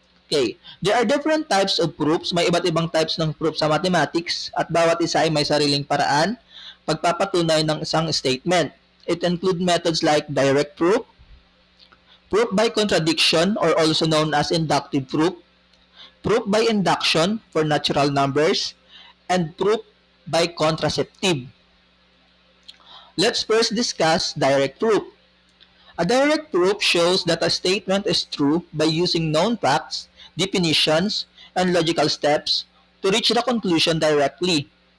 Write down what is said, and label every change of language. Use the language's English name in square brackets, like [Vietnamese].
[English] Okay, there are different types of proofs. [Filipino] May iba't ibang types ng proof sa mathematics at bawat isa ay may sariling paraan pagpapatunay ng isang statement. [English] It includes methods like direct proof, proof by contradiction or also known as inductive proof, proof by induction for natural numbers, and proof by contraceptive. Let's first discuss direct proof. A direct proof shows that a statement is true by using known facts, definitions, and logical steps to reach the conclusion directly.